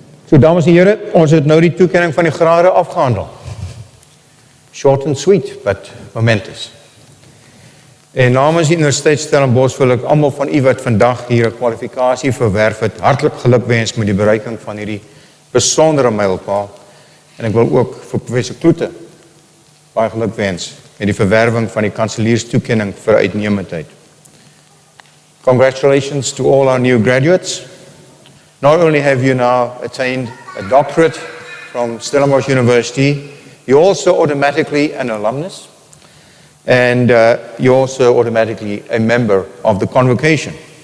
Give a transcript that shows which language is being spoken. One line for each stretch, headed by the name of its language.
Afrikaans: So dames en here, ons het nou die toekenning van die grade afgehandel.
English: Short and sweet, but momentous.
Afrikaans: En namens die Universiteit Stellenbosch wil ek almal van u wat vandag hier 'n kwalifikasie verwerf het, hartlik gelukwens met die bereiking van hierdie besondere mylpaal. En ek wil ook vir professor Kloete baie gelukwens met die verwerwing van die kanselierstoekenning vir uitnemendheid.
English: Congratulations to all our new graduates. Not only have you now attained a doctorate from Stellenbosch University, you're also automatically an alumnus, and you're also automatically a member of the convocation.